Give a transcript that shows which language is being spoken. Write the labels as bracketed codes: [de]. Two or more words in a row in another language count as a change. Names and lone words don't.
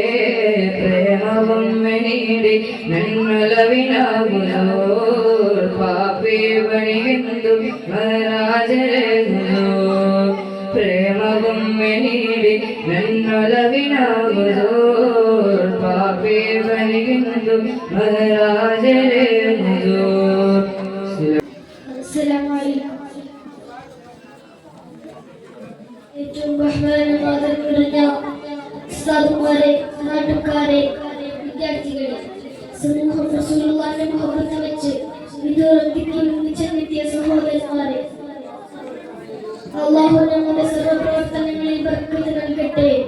[kn] ಪ್ರೇಮವೊಮ್ಮೆ ನೀಡಿ ನನ್ನೊಲವಿನ ಹುಜೂರ್ ಪಾಪಿ ಬಳಿಗೆಂದು ಮಗರಾಜರೇ ಹುಜೂರ್ ಪ್ರೇಮವೊಮ್ಮೆ ನೀಡಿ ನನ್ನೊಲವಿನ ಹುಜೂರ್ ಪಾಪಿ ಬಳಿಗೆಂದು ಮಗರಾಜರೇ ಹುಜೂರ್. [ar] السلام عليكم. [ml] ഏറ്റവും ബഹുമാനം നിറഞ്ഞ ഉസ്താദുമാരെ, നാട്ടുകാരെ, വിദ്യാർത്ഥികളെ, സമൂഹം റസൂലുള്ളാഹിന്റെ മുഹബത്ത് വെച്ച് വിദ്യാർത്ഥിക്കെത്തിയ സഹോദരന്മാരെ, അല്ലാഹു നമ്മുടെ സർവ്വപ്രവർത്തനങ്ങളിൽ ബർക്കത്ത് നൽകട്ടെ.